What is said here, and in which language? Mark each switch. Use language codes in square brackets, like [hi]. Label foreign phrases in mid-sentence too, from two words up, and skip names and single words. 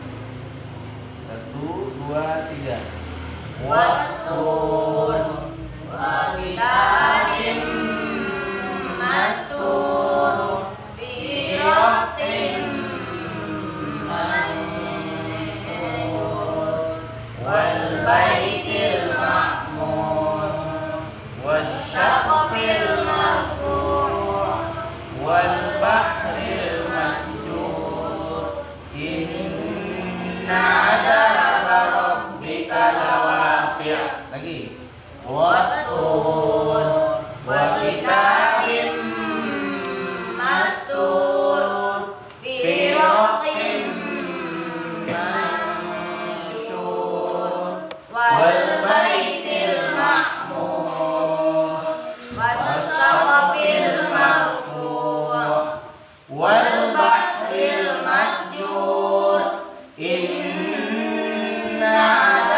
[ms] 1, 2, 3. [ar] والطور وكتاب مسطور في رق منشور والبيت المعمور والسقف المرفوع والبحر المسجور إن عذاب ربك لواقع'. [ms] Lagi. [ar] والطور وكتاب مسطور في رق منشور والبيت المعمور والسقف المرفوع والبحر المسجور إن